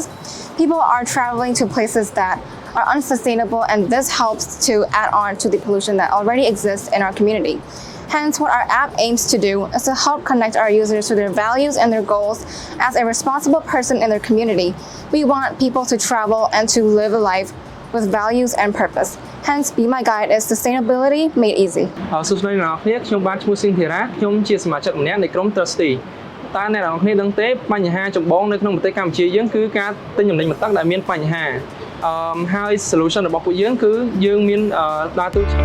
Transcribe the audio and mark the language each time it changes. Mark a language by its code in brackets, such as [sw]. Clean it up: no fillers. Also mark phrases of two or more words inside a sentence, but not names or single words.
[en] People are traveling to places that are unsustainable, and this helps to add on to the pollution that already exists in our community. Hence, what our app aims to do is to help connect our users to their values and their goals as a responsible person in their community. We want people to travel and to live a life with values and purpose. Hence, Be My Guide is sustainability made easy. [km] សួស្តីអ្នកនរគ្នាខ្ញុំបាទឈ្មោះស៊ីនធីរ៉ាខ្ញុំជាសមាជិកម្នាក់នៃក្រុម Trusty តើអ្នកនរគ្នាដឹងទេបញ្ហាចម្បងនៅក្នុងប្រទេសកម្ពុជាយើងគឺការទិញទំនិញបន្ទឹកដែលមានបញ្ហាហើយ solution របស់ពួកយើងគឺយើងមានដើរតួ